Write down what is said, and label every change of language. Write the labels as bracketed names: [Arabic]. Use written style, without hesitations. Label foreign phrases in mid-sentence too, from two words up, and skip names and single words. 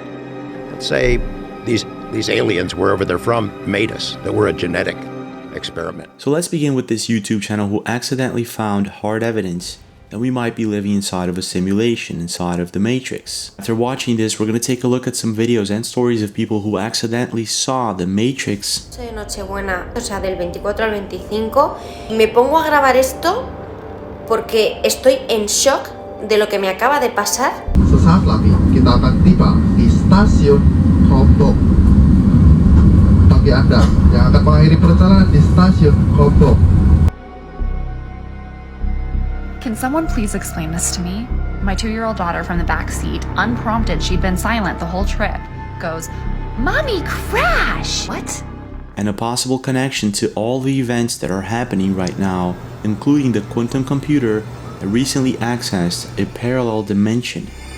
[English] Let's say these aliens, wherever they're from, made us, that we're a genetic experiment. So let's begin with this YouTube channel who accidentally found hard evidence that we might be living inside of a simulation, inside of the Matrix. After watching this, we're going to take a look at some videos and stories of people who accidentally saw the Matrix. [Spanish] De Nochebuena, o sea, del 24 al 25, me pongo a grabar esto porque estoy en shock de lo que me acaba de pasar. [Indonesian] Sesaat lagi kita akan tiba di stasiun Kobok. Bagi Anda yang akan mengakhiri perjalanan di stasiun Kobok. [English] Can someone please explain this to me? My 2-year-old daughter from the back seat, unprompted, she'd been silent the whole trip, goes, "Mommy, crash!" What? And a possible connection to all the events that are happening right now, including the quantum computer that recently accessed a parallel dimension.